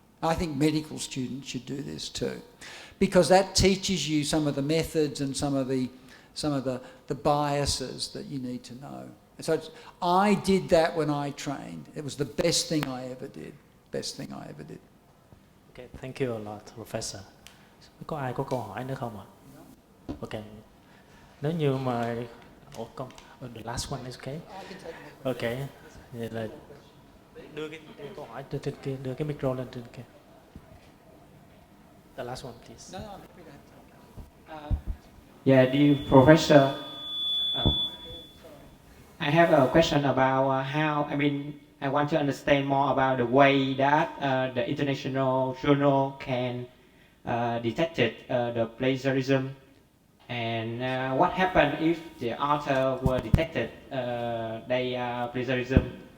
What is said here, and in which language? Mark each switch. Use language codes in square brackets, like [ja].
[en] I think medical students should do this too, because that teaches you some of the methods and some of the biases that you need to know. And so I did that when I trained. It was the best thing I ever did. Best thing I ever did. Okay, thank you a lot, Professor. [vi] Có ai có câu hỏi nữa không ạ? Okay. Nếu như mà [en] the last one is okay. [vi] Okay. Vậy là đưa cái câu hỏi trên kia, đưa cái micro lên trên kia. [en] The last one, please. No, I'm happy to have Yeah, dear Professor, I have a question about I want to understand more about the way that the international journal can detect the plagiarism, and what happened if the author were detected they plagiarism.